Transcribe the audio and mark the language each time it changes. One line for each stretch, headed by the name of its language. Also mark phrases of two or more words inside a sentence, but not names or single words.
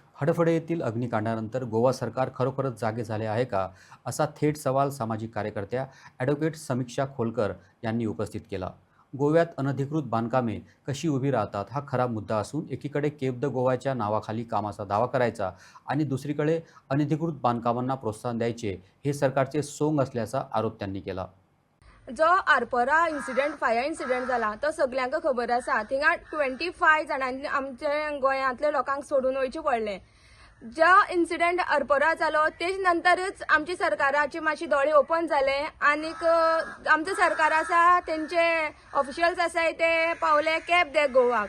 Marathi: हडफडे येथील अग्निकांडानंतर गोवा सरकार खरोखरच जागे झाले आहे का असा थेट सवाल सामाजिक कार्यकर्त्या ॲडव्होकेट समीक्षा खोलकर यांनी उपस्थित केला. गोव्यात अनधिकृत बांधकामे कशी उभी राहतात हा खरा मुद्दा असून एकीकडे केप द गोवाच्या नावाखाली कामाचा दावा करायचा आणि दुसरीकडे अनधिकृत बांधकामांना प्रोत्साहन द्यायचे हे सरकारचे सोंग असल्याचा आरोप त्यांनी केला.
Konkani: जो आरपोरा
English: fire incident
Konkani: जाला तो सगळ्यांक खबर आसा. थिंगा 25 जाणांनी आमच्या गोंयांतल्या लोकांक सोडून वयचे पडले. जो इन्सिडेंट आरपोरा जालो तेज नंतरच आमची सरकाराचे मातशे दोळे ओपन झाले आनीक आमचं सरकार आसा तेंचे ऑफिशियल्स आसाय ते पावले केप दे गोवाक.